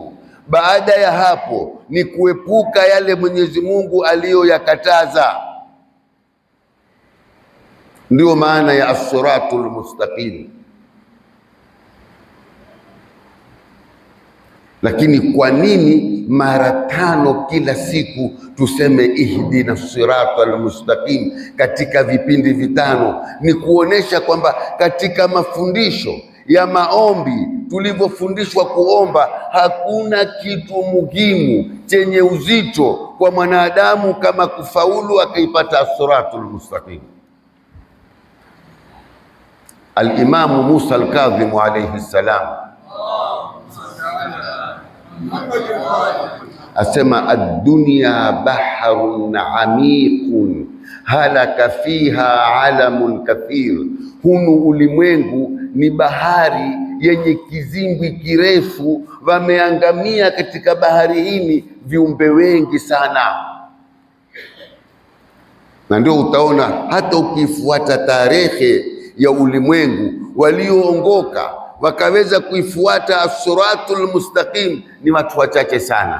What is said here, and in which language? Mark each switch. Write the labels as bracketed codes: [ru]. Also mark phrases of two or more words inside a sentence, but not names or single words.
[sw] Baada ya hapo ni kuepuka yale Mwenyezi Mungu aliyoyakataza. Ndio maana ya [ar] الصراط المستقيم. [sw] Lakini kwa nini mara 5 kila siku tuseme [ar] اهدنا الصراط المستقيم [sw] katika vipindi vitano? Ni kuonesha kwamba katika mafundisho ya maombi tulivyofundishwa kuomba, hakuna kitu muhimu chenye uzito kwa mwanadamu kama kufaulu akaipata [ar] الصراط المستقيم. [sw] Al-Imamu Musa al-Kadhim [ar] عليه السلام [sw] asema, [ar] الدنيا بحر عميق هلك فيها عالم كثير, [sw] hunu ulimwengu ni bahari yenye kizimbwi kirefu, wameangamia katika bahari hii viumbe wengi sana. Na ndio utaona hata ukifuata tarehe ya ulimwengu, walioongoka wakaweza kuifuata [ar] الصراط المستقيم [sw] ni watu wachache sana.